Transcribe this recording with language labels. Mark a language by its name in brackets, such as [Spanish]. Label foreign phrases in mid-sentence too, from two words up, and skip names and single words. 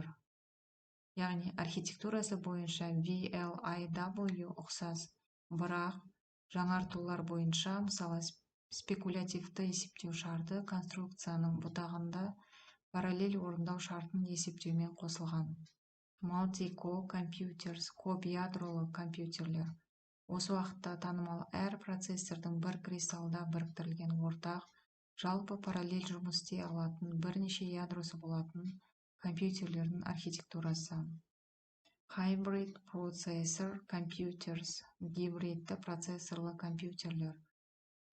[Kazakh] Яғни архитектурасы бойынша VLIW ұқсас, бірақ жаңартулар бойынша, мысалы спекулятивті есептеу шарты конструкцияның бұтағында параллель орындау шартын есептеумен қосылған. [English] Multi-core computers [Kazakh] көп ядролы компьютерлер. Осы уақытта танымал әр процессордың бір кристалда біріктірілген ортақ, жалпы параллель жұмыс істей алатын бірнеше ядросы болатын компьютерлердің архитектурасы. [English] Hybrid Processor Computers [Kazakh] гибридті процессорлы компьютерлер.